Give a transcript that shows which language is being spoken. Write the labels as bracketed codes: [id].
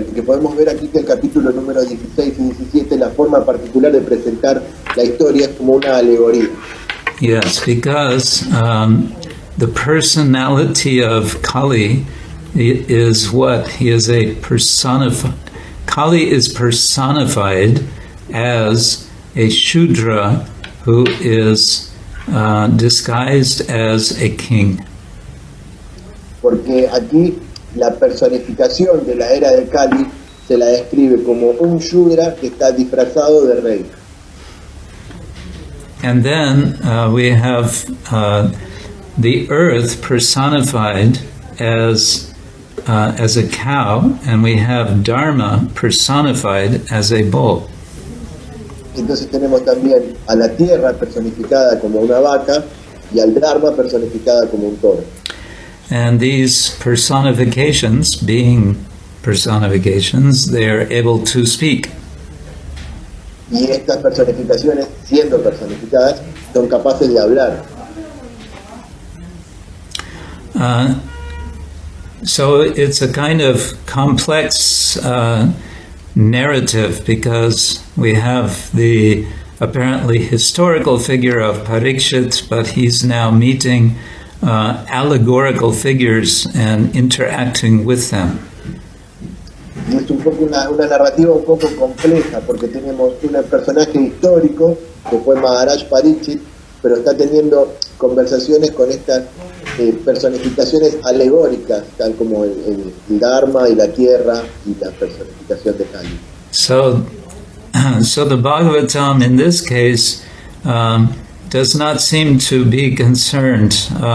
[es] Lo que podemos ver aquí que el capítulo número 16 y 17, la forma particular de presentar la historia es como una alegoría. [en] Yes, because the personality of Kali is what? He is a personified. Kali is personified as a Shudra who is disguised as a king. [es] Porque aquí la personificación de la era de Kali se la describe como un Shudra que está disfrazado de rey. [en] And then we have the earth personified as a cow, and we have Dharma personified as a bull. [es] Entonces tenemos también a la tierra personificada como una vaca y al Dharma personificada como un toro. [en] And these personifications, being personifications, they are able to speak. [es] Y estas personificaciones, siendo personificadas, son capaces de hablar. [en] So it's a kind of complex narrative, because we have the apparently historical figure of Parikshit, but he's now meeting allegorical figures and interacting with them. [es] Y es un poco una narrativa un poco compleja, porque tenemos un personaje histórico que fue Maharaj Parikshit, pero está teniendo conversaciones con estas personificaciones alegóricas, tal como el Dharma y la tierra y la personificación de Kali. [en] So the Bhagavatam in this case does not seem to be concerned.